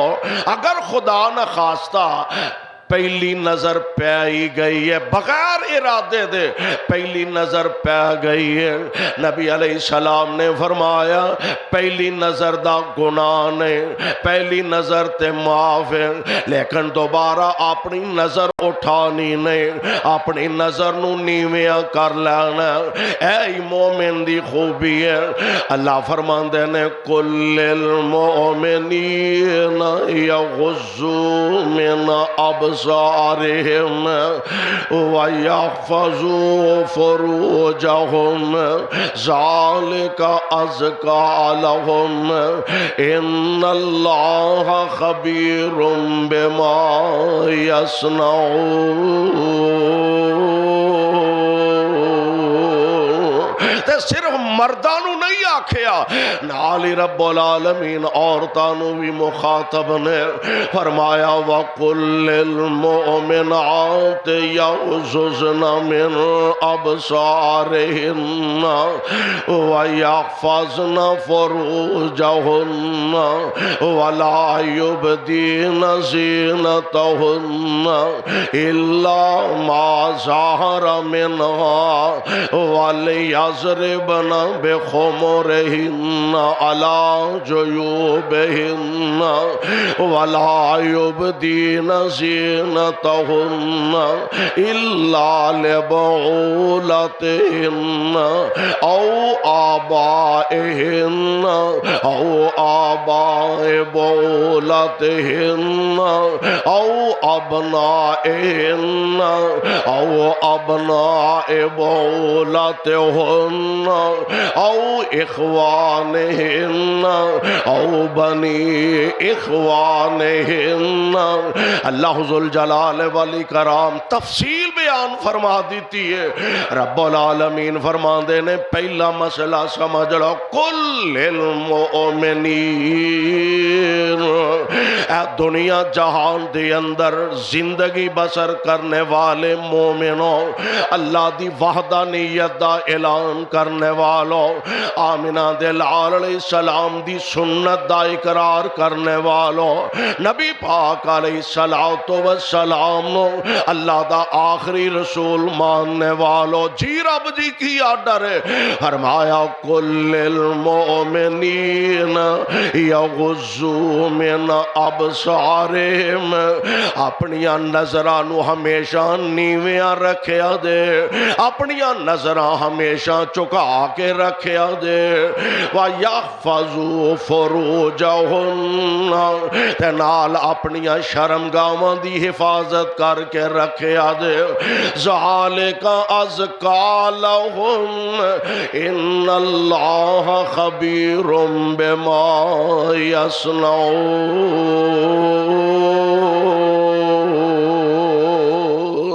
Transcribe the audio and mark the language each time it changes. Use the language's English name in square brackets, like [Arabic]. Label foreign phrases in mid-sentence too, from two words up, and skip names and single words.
[Punjabi] اگر خدا نہ خواستہ پہلی نظر پے ہی گئی ہے بغیر ارادے دے پہلی نظر پے گئی ہے نبی علیہ السلام نے فرمایا پہلی نظر دا گناہ نے پہلی نظر تے معاف ہے لیکن دوبارہ اپنی نظر اٹھانی نہیں اپنی نظر نوں نیویاں کر لینا اے مومن دی خوبی ہے. اللہ فرماندے نے [Arabic] قل للمؤمنين يغضوا من أبصارهم ويحفظوا فروجهم ذلك أزكى لهم إن الله خبير بما يصنعون. [Punjabi] صرف مرداں نوں نہیں آکھیا نال ہی [Arabic] رب العالمين [Punjabi] عورتاں نوں بھی مخاطب نے فرمایا وقل [Arabic] المؤمنات يغضضن من أبصارهن و يحفظن فروجهن ولا يبدين زينتهن إلا ما ظهر منها وليضربن بخمرهن على جيوبهن ولا يبدين زينتهن إلا لبعولتهن أو آبائهن أو آباء بعولتهن أو أبنائهن أو أبناء بعولتهن أو إخوانهن أو بني إخوانهن. [Punjabi] अल्लाह [Arabic] ذو الجلال والإكرام [Punjabi] تفصیل بیان فرما دی ہے. [Arabic] رب العالمين [Punjabi] فرماندے نے پہلا مسئلہ سمجھ لو [Arabic] قل للمؤمنين [Punjabi] اے دنیا جہان دے اندر زندگی بسر کرنے والے مومنو اللہ دی وحدانیت دا اعلان کرنے والو آمنہ دے لال علیہ السلام دی سنت دا اقرار کرنے والو نبی پاک علیہ الصلاۃ والسلام اللہ دا آخری رسول ماننے والو جی رب جی کی آرڈر ہے [Arabic] फरमाया قل للمؤمنين يغضوا من أبصارهم [Punjabi] اپنیاں نظراں نوں ہمیشہ نیویاں رکھیا دے اپنیاں نظراں ہمیشہ جھکا کے رکھیا دے [Arabic] ويحفظوا فروجهن [Punjabi] تے نال اپنیاں شرمگاہاں دی حفاظت کرکے رکھیا دے [Arabic] ذلك أزكى لهم إن الله خبير بما يصنعون.